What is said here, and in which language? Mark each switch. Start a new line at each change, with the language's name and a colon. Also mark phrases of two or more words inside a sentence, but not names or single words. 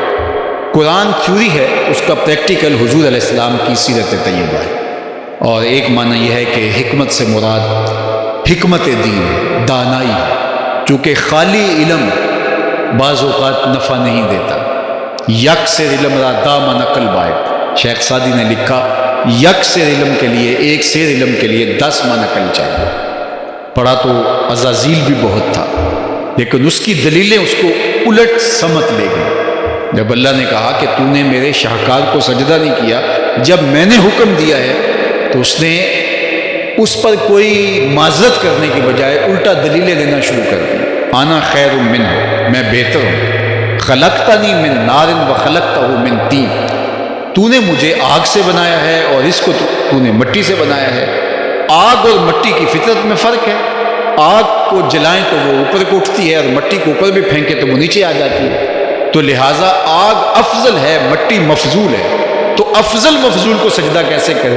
Urdu: قرآن تھیوری ہے، اس کا پریکٹیکل حضور علیہ السلام کی سیرت طیبہ ہے۔ اور ایک معنی یہ ہے کہ حکمت سے مراد حکمت دین ہے، دانائی ہے، چونکہ خالی علم بعض اوقات نفع نہیں دیتا۔
Persian: یک سے علم را دام نقل باید،
Urdu: شیخ سعدی نے لکھا یک سے علم کے لیے، ایک سے علم کے لیے 10 ماہ نقل چاہیے۔ پڑھا تو عزازیل بھی بہت تھا، لیکن اس کی دلیلیں اس کو الٹ سمت لے گئی۔ جب اللہ نے کہا کہ تو نے میرے شاہکار کو سجدہ نہیں کیا جب میں نے حکم دیا ہے، تو اس نے اس پر کوئی معذرت کرنے کے بجائے الٹا دلیلیں دینا شروع کر دی۔
Arabic: انا خیر منہ،
Urdu: میں بہتر ہوں،
Arabic: خلقتنی من نار و خلقتہ من طین،
Urdu: تو نے مجھے آگ سے بنایا ہے اور اس کو تو نے مٹی سے بنایا ہے۔ آگ اور مٹی کی فطرت میں فرق ہے، آگ کو جلائیں تو وہ اوپر کو اٹھتی ہے اور مٹی کو اوپر بھی پھینکے تو وہ نیچے آ جاتی ہے، تو لہٰذا آگ افضل ہے، مٹی مفضول ہے، تو افضل مفضول کو سجدہ کیسے کرے؟